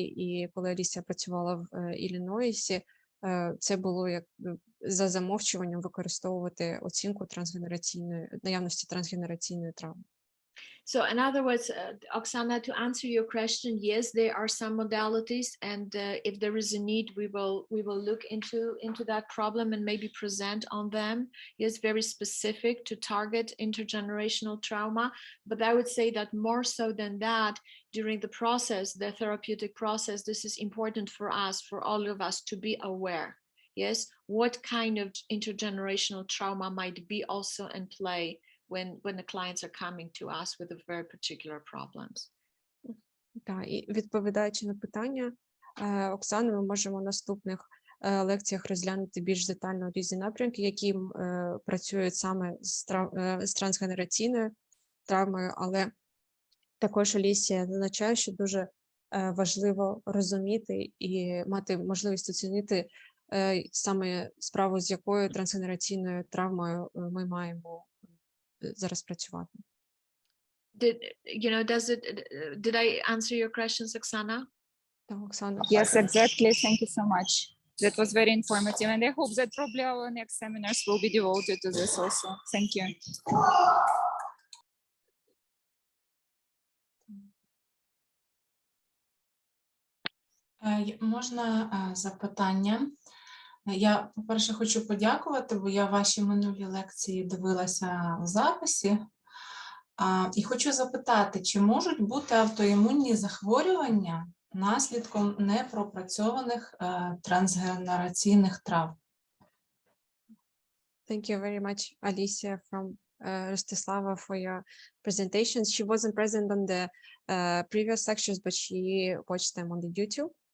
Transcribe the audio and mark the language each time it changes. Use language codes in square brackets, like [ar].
[uk] І коли Алісія працювала в Іллінойсі, це було як за замовчуванням використовувати оцінку наявності трансгенераційної травми. [en] So in other words, Oksana, to answer your question, yes, there are some modalities, and if there is a need, we will look into that problem and maybe present on them. Yes, very specific to target intergenerational trauma. But I would say that more so than that, during the process, the therapeutic process, this is important for us, for all of us, to be aware. Yes, what kind of intergenerational trauma might be also in play when the clients are coming to us with a very particular problems. [uk] Так, і відповідаючи на питання Оксани, ми можемо в наступних лекціях розглянути більш детально різні напрямки, які працюють саме з трансгенераційною травмою, але також Алісія зазначає, що дуже важливо розуміти і мати можливість оцінити саме справу, з якою трансгенераційною травмою ми маємо зараз працювати. [en] Did I answer your questions, Oksana? [uk] Так, Оксана. [en] Yes, exactly. Thank you so much. That was very informative, and I hope that probably our next seminars will be devoted to this also. Thank you. [uk] Можна запитання? Я, по-перше, хочу подякувати, бо я ваші минулі лекції дивилася в записі. І хочу запитати, чи можуть бути автоімунні захворювання наслідком непропрацьованих трансгенераційних травм? [en] Thank you very much, Alicia from Rostislava, for your presentations. She wasn't present on the previous lectures, but she watched them on the YouTube.